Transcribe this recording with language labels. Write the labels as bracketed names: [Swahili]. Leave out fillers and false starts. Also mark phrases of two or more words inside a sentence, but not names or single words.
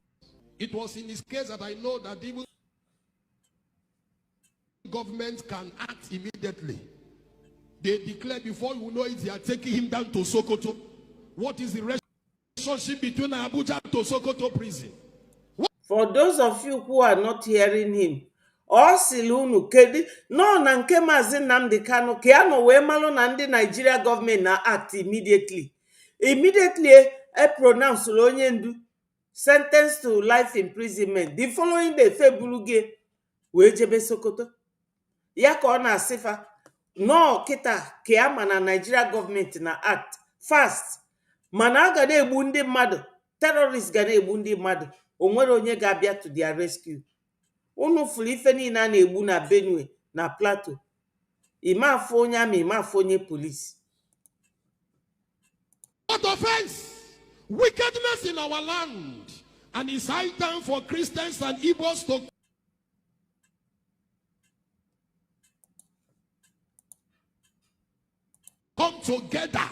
[English] It was in his case that I know that even government can act immediately. They declare, before you know it, they are taking him down to Sokoto. What is the relationship between Abuja to Sokoto prison? For those of you who are not hearing him, [Igbo] ọ sịrị unu kedu nọ na nke Maazị Nnamdi Kanu ka ya nọ wee malụ na ndị Nigeria gọọmenti na [English] act immediately [Igbo] e pronounce onye ndu [English] sentence to life imprisonment. The following day [Igbo] febulu gị wee jebe Sokoto. Ya ka ọ na-asịfa nọ kịta ka ya ma na Nigeria gọọmenti na [English] act fast [Igbo] mana a ga na-egbu ndị mmadụ, terrorists ga na-egbu ndị mmadụ, o nwere onye ga-abịa [English] to their rescue. [Igbo] Unu fụrụ ife niile a na-egbu na Benue na Plateau, ime afọ onye amị, ime afọ onye polisi. [English] What offense? Wickedness in our land. And it's high time for Christians and Igbos to come together.